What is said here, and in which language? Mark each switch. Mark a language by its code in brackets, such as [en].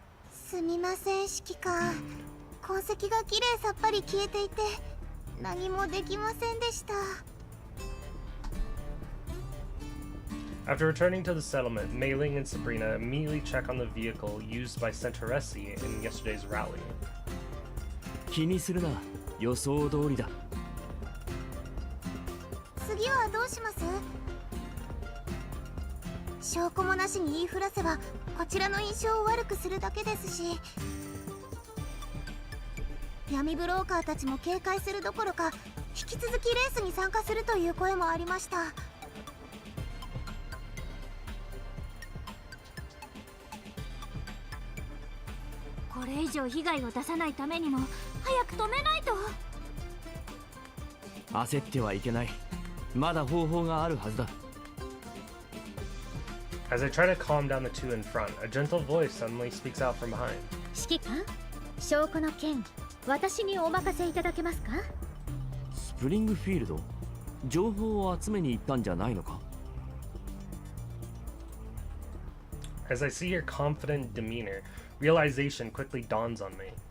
[ja] すみません指揮官、痕跡がきれいさっぱり消えていて何もできませんでした。 [en] After returning to the settlement, Mei Ling and Sabrina immediately check on the vehicle used by Centauresi in yesterday's rally. [ja] 気にするな、予想通りだ。次はどうします？証拠もなしに言いふらせばこちらの印象を悪くするだけですし、闇ブローカーたちも警戒するどころか引き続きレースに参加するという声もありました。これ以上被害を出さないためにも早く止めないと。焦ってはいけない。まだ方法があるはずだ。 [en] As I try to calm down the two in front, a gentle voice suddenly speaks out from behind. [ja] 指揮官、証拠の件、私にお任せいただけますか？スプリングフィールド、情報を集めに行ったんじゃないのか？ [en] As I see your confident demeanor, realization quickly dawns on me.